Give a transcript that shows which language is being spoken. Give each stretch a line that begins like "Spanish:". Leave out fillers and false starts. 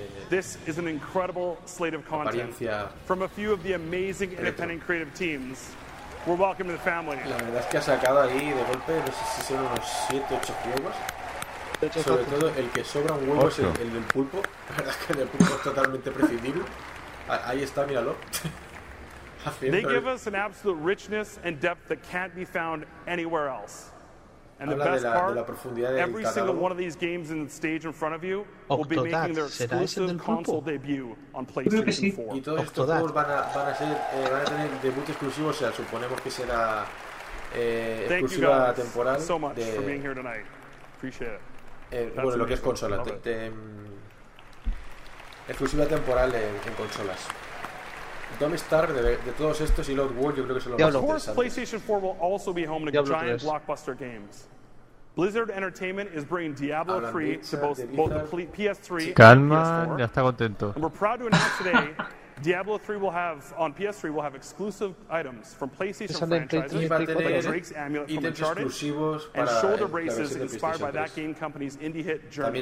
English: This is an incredible slate of content from a few of the amazing independent creative teams. We're welcome to the family.
Spanish: La verdad es que ha sacado ahí de golpe, no sé si son unos 7-8 juegos. Sobre todo el que sobra un huevo es el del pulpo. La verdad es que el del pulpo es totalmente prescindible. Ahí está, míralo.
English: They give us an absolute richness and depth that can't be found anywhere else. And the best part, every single one of these games in the stage in front of you will be making their exclusive console debut on PlayStation 4.
Spanish: Y todos estos juegos van a tener debut exclusivo, o sea, suponemos que será exclusiva temporal.
English: Thank you guys so much for being here tonight. Appreciate it.
Spanish: Bueno, lo que es consola. Exclusiva temporal en consolas. Dome Star de todos estos y Lord War, yo creo que se lo va a
English: hacer. Of course, PlayStation 4 will also be home to giant blockbuster games. Blizzard Entertainment is bringing Diablo 3 to both the PS3
Spanish: Calma,
English: and PS4.
Spanish: Ya está contento.
English: And we're proud to announce today Diablo 3 will have on PS3 will have exclusive items from PlayStation franchises like Drake's Amulet from Uncharted and shoulder braces inspired by that game company's indie hit Journey.